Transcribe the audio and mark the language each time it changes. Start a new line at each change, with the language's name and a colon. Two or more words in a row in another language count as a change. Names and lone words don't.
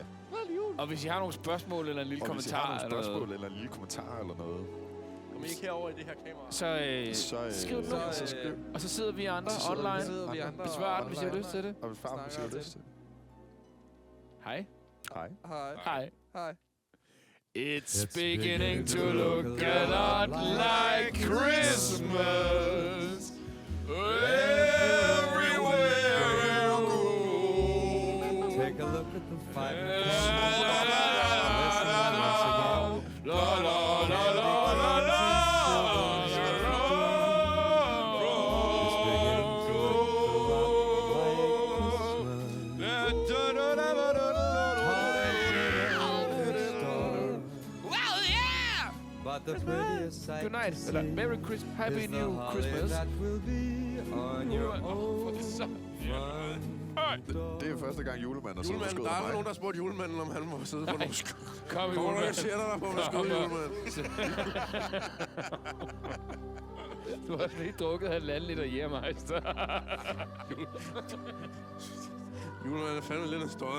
Danish: Og hvis I har nogle spørgsmål eller en lille Og hvis I kommentar, har nogle eller spørgsmål noget, eller en lille kommentar eller noget, Kom I ikke herover i det her kamera? så skriv det ned. så skriv. Og så sidder vi andre Så sidder vi online. sidder vi andre Besvar den, hvis I har online. lyst til det. Og hvis far Snakker siger til lyst til. Hej. Hej. Hej. Hej. Hej.
English: It's beginning to look a lot like Christmas everywhere you go. Take a look at the five. La la la la la la. But the prettiest sight Good night. to see Eller Merry Christmas. Happy is the New holly Christmas. that will be on your own
Danish: Det er første gang julemanden har siddet på Julemanden, skødet der er af aldrig mig. nogen, der spurgte julemanden, om han må sidde på nogle sko. Kom, Kommer du julemand. ikke sætter dig på nogle sko, julemanden? Du har lige drukket 1,5 liter Jægermeister. Julemanden er fandme lidt en støjer.